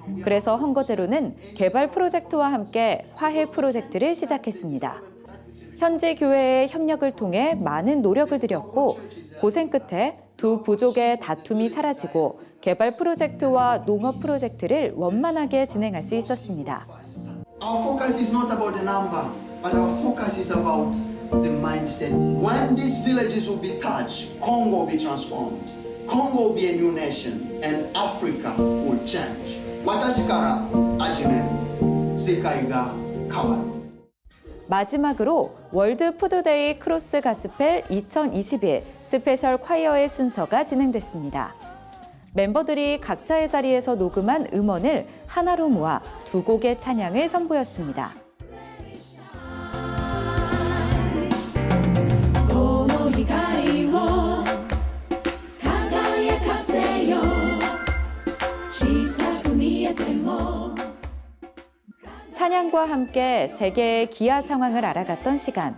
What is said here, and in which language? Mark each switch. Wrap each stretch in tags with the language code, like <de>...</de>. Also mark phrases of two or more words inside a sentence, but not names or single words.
<ko>그래서 헝거제로는 개발 프로젝트와 함께 화해 프로젝트를 시작했습니다. 현지 교회의 협력을 통해 많은 노력을 들였고 고생 끝에 두 부족의 다툼이 사라지고 개발 프로젝트와 농업 프로젝트를 원만하게 진행할 수 있었습니다.</ko> <en>Our focus is not about the number, but our focus is about the mindset. When these villages will be touched, Congo will be transformed. Congo will be a new nation, and Africa will change.</en> <ja>私から始める世界が変わる。</ja> <ko>마지막으로 월드 푸드데이 크로스 가스펠 2021 스페셜 콰이어의 순서가 진행됐습니다. 멤버들이 각자의 자리에서 녹음한 음원을 하나로 모아 두 곡의 찬양을 선보였습니다. 찬양과 함께 세계의 기아 상황을 알아갔던 시간.</ko>